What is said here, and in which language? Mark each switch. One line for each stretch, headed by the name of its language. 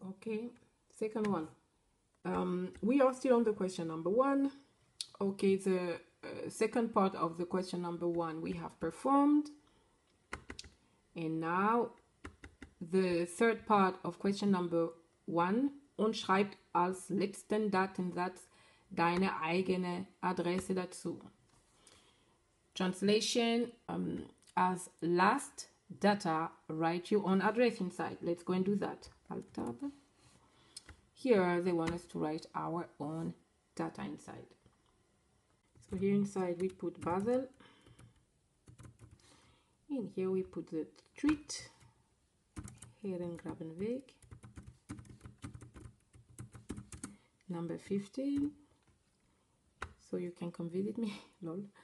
English: Okay, second one. We are still on the question number 1. Okay, the second part of the question number 1 we have performed, and now the third part of question number 1.
German: Und schreibt als letzten Datensatz deine eigene Adresse dazu.
English: Translation, as last data, write your own address inside. Let's go and do that. Alt tab. Here they want us to write our own data inside. So here inside we put Basel, and here we put the street, Herengrabenweg, number 15, so you can come visit me. Lol.